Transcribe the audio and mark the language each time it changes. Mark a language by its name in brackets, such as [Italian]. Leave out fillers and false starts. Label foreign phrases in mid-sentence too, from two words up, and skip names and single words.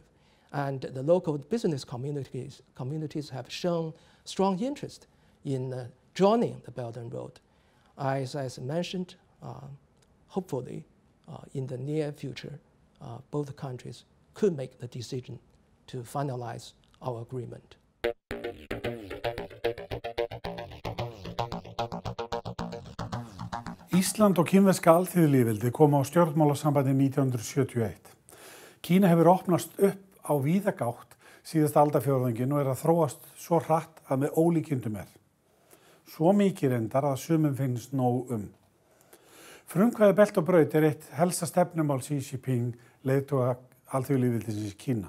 [English] And the local business communities have shown strong interest in joining the Belt and Road. As I mentioned, hopefully in the near future, both countries could make the decision to finalize our agreement. [Icelandic] Ísland og Kínverska alþýðulýðveldið kom á stjórnmálasambandi 1971. Kína hefur opnast upp á víða gátt síðasta aldarfjórðungin og að þróast svo hratt að með ólíkindum Svo mikið reyndar að sumum finnst nóg Frumkvæðið Belti og Braut eitt helsta stefnumál Xi Jinping, leiðtoga Alþýðuveldisins Kína.